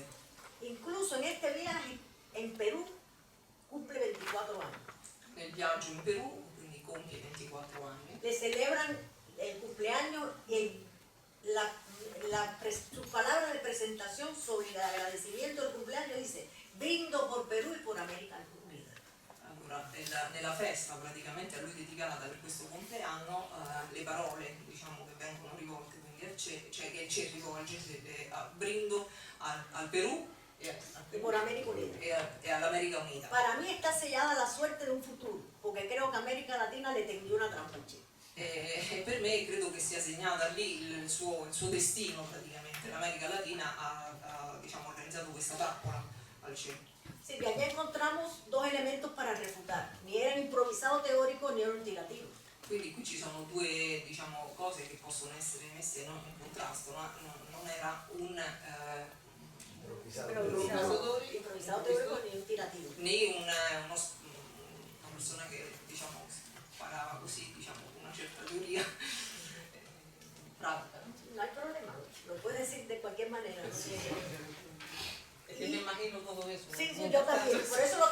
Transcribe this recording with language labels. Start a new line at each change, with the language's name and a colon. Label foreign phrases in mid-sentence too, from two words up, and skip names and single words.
Spanish: Incluso en este viaje en Perú cumple 24 años.
Italian: Nel viaggio in Perù, quindi compie 24 anni,
Spanish: Le celebran el cumpleaños y sus palabras de presentación sobre el agradecimiento del cumpleaños dice: brindo por Perú y por América Unida.
Italian: allora nella festa praticamente a lui dedicata per questo compleanno le parole diciamo, che vengono rivolte quindi al Che, cioè che il Che rivolge brindo al Perù
Spanish: Y por América Unida.
Italian: e all'America Unita.
Spanish: Para mí está sellada la suerte de un futuro, porque creo que América Latina le tendió una trampa al Che.
Italian: E per me credo che sia segnata lì il suo destino praticamente. L'America Latina ha diciamo, organizzato questa trappola al Che.
Spanish: Sí, que allá encontramos dos elementos para refutar. Ni era un improvisado teórico ni era un tirativo.
Italian: Quindi qui ci sono due diciamo, cose che possono essere messe non in contrasto, ma non era un
Spanish: Improvisado teórico ni un tirativo.
Italian: né una persona che diciamo, sparava così diciamo, una certa teoria pratica.
Spanish: No hay problema, lo puedes decir de cualquier manera. Es que me imagino todo eso. Sí, sí, yo también. Por